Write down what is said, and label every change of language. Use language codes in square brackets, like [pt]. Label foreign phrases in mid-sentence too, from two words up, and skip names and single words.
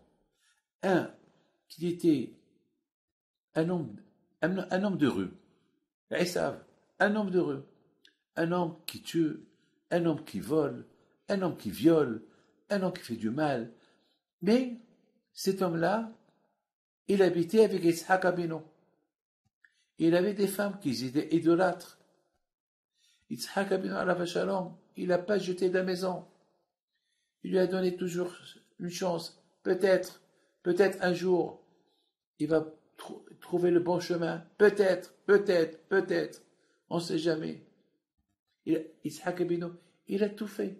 [fr] Un qui était un homme de rue, Esav, un homme de rue, un homme qui tue, un homme qui vole, un homme qui viole, un homme qui fait du mal. Mais cet homme-là, il habitait avec Yitzhak Abino. Il avait des femmes qui étaient idolâtres. [he] Yitzhak Abino עליו שלום, [fr] il n'a pas jeté de la maison. Il lui a donné toujours une chance. Peut-être un jour, il va trouver le bon chemin. Peut-être. On ne sait jamais. Yitzhak Abino, il a tout fait.